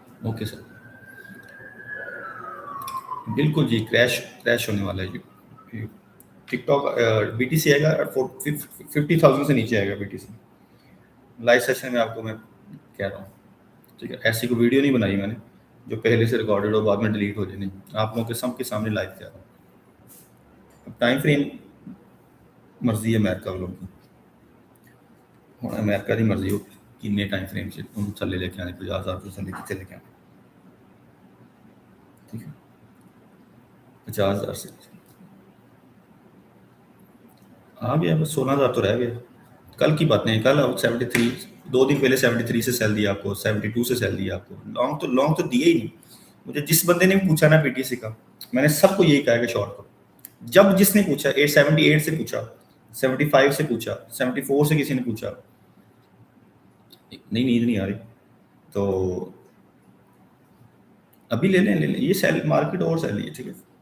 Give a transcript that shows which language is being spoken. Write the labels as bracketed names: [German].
[Hindi] Okay sir, बिल्कुल जी, crash crash होने वाला है जी। टिकटॉक बीटीसी आएगा 50,000 से नीचे आएगा बीटीसी। लाइव सेशन में आपको मैं कह रहा हूँ। ठीक है, ऐसी कोई वीडियो नहीं बनाई मैंने जो पहले से रिकॉर्डेड हो बाद में डिलीट हो जाए, नहीं, आप लोगों के सबके सामने लाइव जा रहा हूँ। अब टाइम फ्रेम मर्जी है अमेरिका वालों की, [Punjabi] ਹੁਣ ਅਮਰੀਕਾ ਦੀ ਮਰਜ਼ੀ ਹੋ ਕਿੰਨੇ ਟਾਈਮ ਫਰੇਮ 'ਚ ਉਹਨੂੰ ਥੱਲੇ ਲੈ ਕੇ ਆਣੇ, 50,000 ਤੋਂ ਥੱਲੇ ਕਿੱਥੇ ਲੈ ਕੇ ਆਣੇ, [Hindi] ठीक है, 50,000 से आ गया, बस 16,000 तो रह गया। कल की बातें हैं, कल 73, 2 दिन पहले 73 से सेल दिया आपको, 72 से सेल दिया आपको, लॉन्ग तो दिए ही नहीं। मुझे जिस बंदे ने भी पूछा ना पीटीसी का, मैंने सबको यही कहा कि शॉर्ट करो। जब जिसने पूछा 878 से पूछा, 75 से पूछा, 74 से किसी ने पूछा, नहीं नींद नहीं आ रही तो अभी ले लें ये सेल मार्केट और सेल है, ठीक है।